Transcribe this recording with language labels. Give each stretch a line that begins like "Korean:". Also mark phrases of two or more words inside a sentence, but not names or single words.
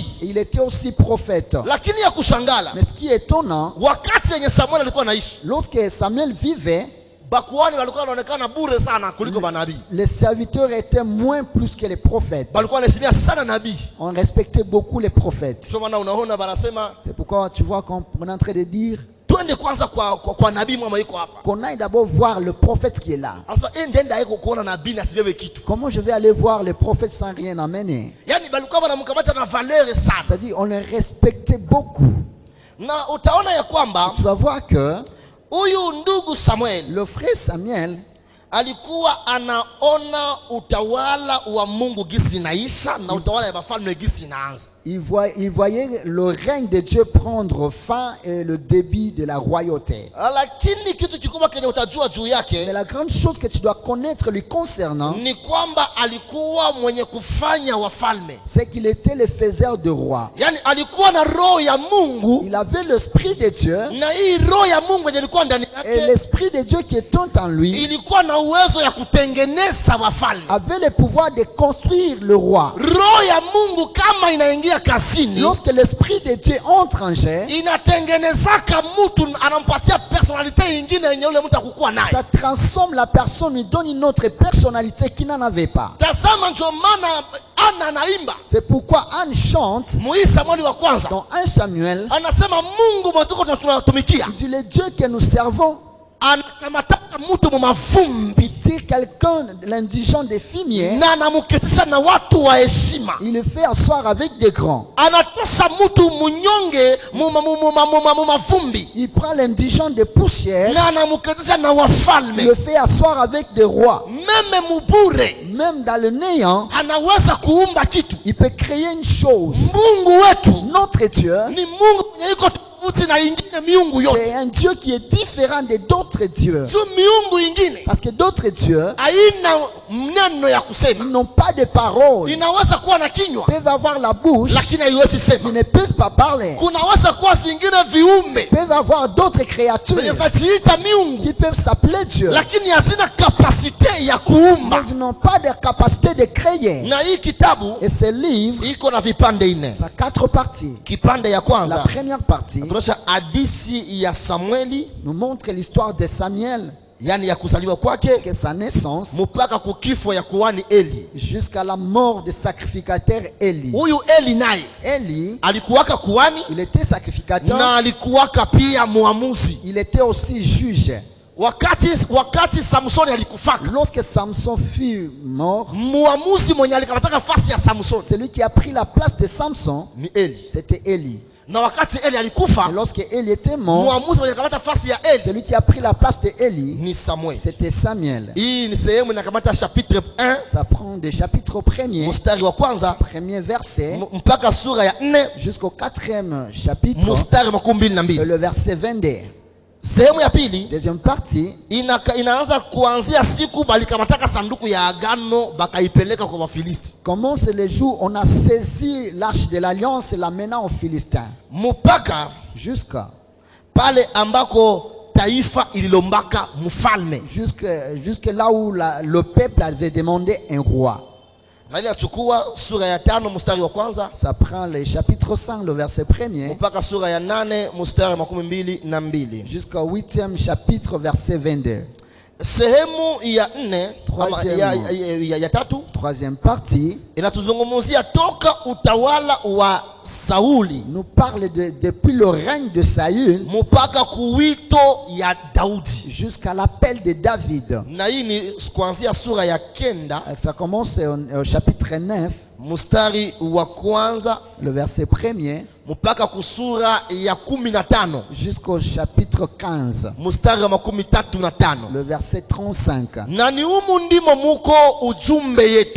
French: Et il était aussi prophète.
Swahili: Lakini ya kushangala,
French: Mais ce qui est étonnant,
Swahili: wakati yenye Samuel alikuwa anaishi,
French: lorsque Samuel vivait,
Swahili: bakuhani walikuwa wanaonekana bure sana kuliko manabii.
French: les serviteurs étaient moins plus que les prophètes.
Swahili: Walikuwa wanaheshimia sana nabii.
French: On respectait beaucoup les prophètes.
Swahili: Ndio maana unaona banasema
French: C'est pourquoi tu vois qu'on est en train de dire
Swahili: twende kwanza kwa nabii mama yuko hapa.
French: qu'on aille d'abord voir le prophète qui est là.
Swahili: Anasema ndienda yako kuona nabii na sibebe kitu.
French: Comment je vais aller voir le prophète sans rien amener?
Swahili: Yani balikuwa wanamkamata na valeur sana.
French: C'est-à-dire on les respectait beaucoup.
Swahili: Na utaona ya kwamba
French: Tu vas voir que
Swahili: huyu ndugu Samuel
French: le frère Samuel
Swahili: alikuwa anaona utawala wa Mungu gisi inaisha na utawala ya wafalme gisi inaanza.
French: il voyait le règne de Dieu prendre fin et le début de la royauté.
Swahili: Lakini kitu kikubwa kenye utajua juu
French: Mais
Swahili: yake
French: la grande chose que tu dois connaître lui concernant,
Swahili: ni kwamba alikuwa mwenye kufanya wafalme.
French: c'est qu'il était le faiseur de rois.
Swahili: Yani alikuwa na roho ya Mungu,
French: Il avait l'esprit de Dieu,
Swahili: na hii roho ya Mungu yenye ilikuwa ndani
French: et
Swahili: yake
French: l'esprit de Dieu qui était en lui
Swahili: ilikuwa na uwezo ya kutengeneza wafalme.
French: avait le pouvoir de construire le roi.
Swahili: Roho ya Mungu kama inaingia kazini,
French: Lorsque l'esprit de Dieu entre en jeu,
Swahili: inatengenezaka mtu, anampatia personalite nyingine yenye ule mtu akukuwa naye.
French: ça transforme la personne, lui donne une autre personnalité qu'il n'en avait pas.
Swahili: Tazama, ndio maana Ana anaimba
French: C'est pourquoi Anne chante
Swahili: Muhii Samueli wa kwanza,
French: dans 1 Samuel,
Swahili: anasema Mungu mtuko tunatumikia
French: il dit le Dieu que nous servons,
Swahili: anakamataka mtu mumavumbi
French: il dit quelqu'un, l'indigent des fumiers,
Swahili: na anamuketisha na watu wa heshima.
French: il le fait asseoir avec des grands.
Swahili: Anatosha mtu munyonge mumavumbi
French: Il prend l'indigent des poussières,
Swahili: na anamuketisha na
French: il
Swahili: wafalme.
French: le fait asseoir avec des rois.
Swahili: Meme mubure
French: Même dans le néant,
Swahili: anaweza kuumba kitu.
French: il peut créer une chose.
Swahili: Mungu wetu
French: Notre Dieu,
Swahili: ni Mungu mwenye iko tofauti na ingine miungu yote.
French: C'est un Dieu qui est différent de d'autres dieux.
Swahili: Juu miungu ingine
French: Parce que d'autres dieux,
Swahili: haina mneno ya kusema.
French: ils n'ont pas de paroles.
Swahili: Inaweza kuwa na kinywa
French: Ils peuvent avoir la bouche,
Swahili: lakini haiwezi
French: ils
Swahili: sema.
French: ne peuvent pas parler.
Swahili: Kunaweza kuwa zingine viumbe
French: Ils peuvent avoir d'autres créatures
Swahili: zenye zinajiita miungu
French: qui peuvent s'appeler Dieu.
Swahili: lakini hazina kapasite ya kuumba.
French: Mais ils n'ont pas de capacité de créer.
Swahili: Na hii kitabu
French: Et ce livre,
Swahili: iko na vipande nne.
French: ça a 4 parties.
Swahili: Kipande ya
French: La
Swahili: kwanza
French: première partie
Swahili: tunaonyesha hadithi ya Samueli,
French: nous montre l'histoire de Samuel,
Swahili: yani ya kuzaliwa kwake
French: que sa naissance,
Swahili: mpaka kukifo ya kuhani Eli.
French: jusqu'à la mort du sacrificateur Élie.
Swahili: Huyu Eli naye
French: Élie,
Swahili: alikuwaka kuhani
French: il était sacrificateur,
Swahili: na alikuwaka pia muamuzi.
French: il était aussi juge.
Swahili: Wakati Samsoni alikufaka,
French: Lorsque Samson fut mort,
Swahili: muamuzi mwenye alikamataka nafasi ya Samsoni
French: celui qui a pris la place de Samson,
Swahili: ni Eli.
French: c'était Élie.
Swahili: Na wakati Eli alikufa,
French: Et lorsque Élie était mort,
Swahili: muamuzi mwenye alikamata nafasi ya Eli
French: celui qui a pris la place de Élie,
Swahili: ni Samuel.
French: c'était Samuel.
Swahili: Hii ni sehemu inakamata chapitre 1
French: Ça prend des chapitres 1er,
Swahili: mstari wa kwanza
French: premier verset,
Swahili: mpaka sura ya 4
French: jusqu'au 4e chapitre,
Swahili: mstari makumi mbili na
French: et
Swahili: mbili.
French: le verset 22.
Swahili: Sehemu ya pili
French: Deuxième partie,
Swahili: inaanza kuanzia siku balikamataka sanduku ya agano bakaipeleka kwa Wafilisti
French: commence le jour où on a saisi l'arche de l'alliance et l'a menant aux Philistins,
Swahili: mpaka
French: jusqu'à
Swahili: pale ambako taifa ililombaka mfalme.
French: jusque là où le peuple avait demandé un roi.
Swahili: Nani achukua sura ya 5 mstari wa kwanza
French: Ça prend le chapitre 5, le verset 1er,
Swahili: mpaka sura ya 8 mstari makumi mbili na mbili.
French: jusqu'au 8e chapitre, verset 22.
Swahili: Sehemu ya 4 ya tatu
French: Troisième partie
Swahili: inatuzungumzia toka utawala wa Sauli
French: nous parle depuis le règne de Saül
Swahili: mpaka kuwito ya Daudi.
French: jusqu'à l'appel de David.
Swahili: Na hii ni kuanzia sura ya 9
French: Ça commence au chapitre 9,
Swahili: mstari wa kwanza
French: le verset 1er,
Swahili: mpaka kusura ya 15
French: jusqu'au chapitre 15,
Swahili: mstari wa 35.
French: le verset 35.
Swahili: Na ni humu ndimo muko ujumbe yetu,